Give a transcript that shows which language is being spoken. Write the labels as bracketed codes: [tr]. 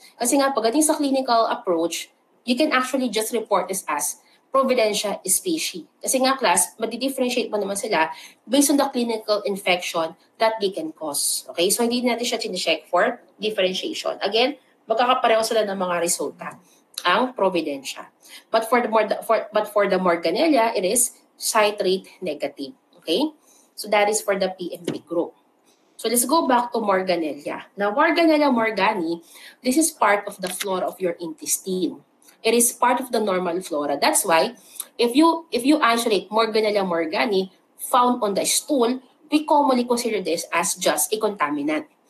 [tl] Kasi nga, pagdating sa [en] clinical approach, you can actually just report this as providencia species. [tl] Kasi nga class, madi-differentiate mo naman sila [en] based on the clinical infection that they can cause. [tl] Okay? So hindi natin siya chinecheck for differentiation. Again, magkakapareho sila ng mga resulta ang providencia. [en] But for the Morganella, it is citrate negative. Okay? So that is for the PMP group. So let's go back to Morganella. Now, Morganella morgani, this is part of the flora of your intestine. It is part of the normal flora. That's why, if you isolate Morganella morgani found on the stool, we commonly consider this as just a contaminant.